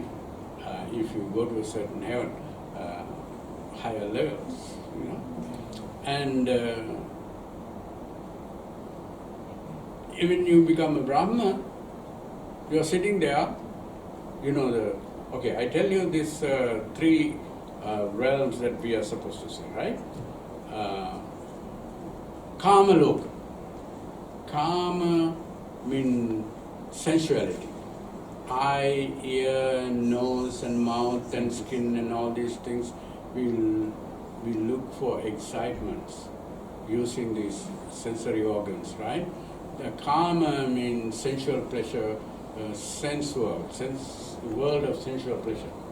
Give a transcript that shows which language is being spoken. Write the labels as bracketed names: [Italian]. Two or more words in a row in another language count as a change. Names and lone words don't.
[English] If you go to a certain heaven, higher levels, and when you become a Brahma, you are sitting there, okay, I tell you these three realms that we are supposed to see, right? [Pali] Kama loka. [English] Kama means sensuality. Eye, ear, nose and mouth and skin and all these things, we look for excitements using these sensory organs, right? The kama means sensual pleasure, sense world of sensual pleasure.